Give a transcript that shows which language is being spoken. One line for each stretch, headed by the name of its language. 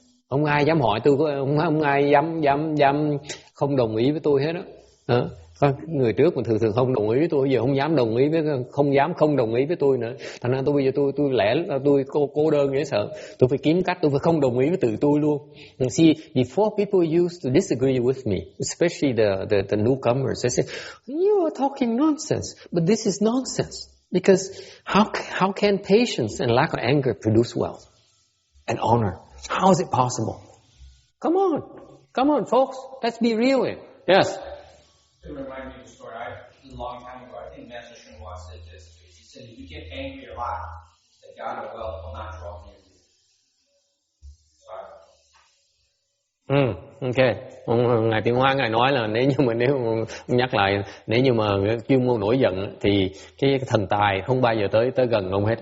Vietnamese: Không ai dám hỏi tôi, không ai dám không đồng ý với tôi hết đó. Người trước mà thường không đồng ý với tôi, giờ không dám không đồng ý với tôi nữa. Thành ra bây giờ tôi lẽ tôi cô đơn dễ sợ. Tôi phải kiếm cách, tôi phải không đồng ý với tự tôi luôn.
English: See, before people used to disagree with me, especially the newcomers, they say, you are talking nonsense, but this is nonsense. Because how can patience and lack of anger produce wealth and honor? How is it possible? Come on, folks, let's be real here. Yes. To remind me of a story, a long time ago, I think Master Shinwa said this. He said, if you get angry a lot, the God of wealth will not draw near you. Ok.
Vietnamese: Ngài Tiến Hóa Ngài nói là nếu nhắc lại, nếu như mà chuyên môn nổi giận thì cái thần tài không bao giờ tới gần ông hết.